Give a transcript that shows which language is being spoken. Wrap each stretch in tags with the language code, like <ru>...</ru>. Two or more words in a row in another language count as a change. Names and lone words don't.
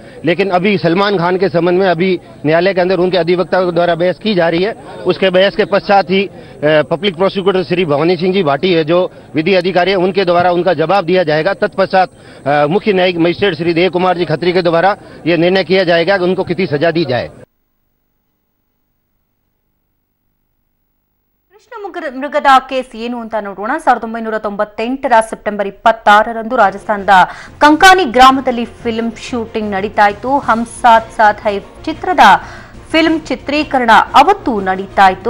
<hi>लेकिन अभी सलमान खान के संबंध में अभी न्यायालय के अंदर उनके अधिवक्ता द्वारा बहस की जा रही है. उसके बहस के पश्चात ही</hi> <en>public prosecutor</en> <hi>श्री भवानी सिंह जी भाटी है, जो विधि अधिकारी है, उनके द्वारा उनका जवाब दिया जाएगा. तत्पश्चात मुख्य न्यायिक मजिस्ट्रेट श्री देव कुमार जी खत्री के द्वारा यह निर्णय किया जाएगा कि उनको कितनी सजा दी जाए.</hi> <kn>ಕೃಷ್ಣ ಮೃಗದ ಕೇಸ್ ಏನು ಅಂತ ನೋಡೋಣ. 1998 ಸೆಪ್ಟೆಂಬರ್ 26ರಂದು ರಾಜಸ್ಥಾನದ ಕಂಕಾನಿ ಗ್ರಾಮದಲ್ಲಿ</kn> <en>film shooting</en> <kn>ನಡೀತಾ ಇತ್ತು. ಹಮ್ ಸಾಥ್ ಸಾಥ್ ಹೈ ಚಿತ್ರದ ಫಿಲ್ಮ್ ಚಿತ್ರೀಕರಣ ಅವತ್ತು ನಡೀತಾ ಇತ್ತು.</kn>